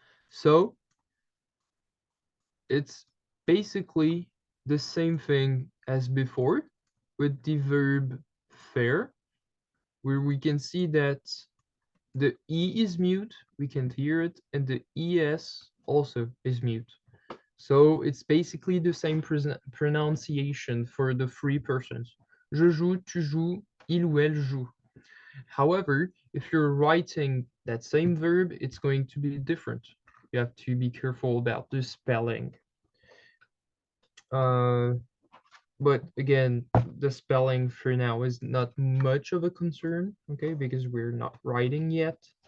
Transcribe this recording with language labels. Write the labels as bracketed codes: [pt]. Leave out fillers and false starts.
[en] So it's basically the same thing as before with the verb faire, where we can see that the E is mute, we can't hear it, and the ES also is mute. So it's basically the same pronunciation for the three persons. [fr] Je joue, tu joues, il ou elle joue. [en] However, if you're writing that same verb, it's going to be different. You have to be careful about the spelling. But again, the spelling for now is not much of a concern, okay, because we're not writing yet.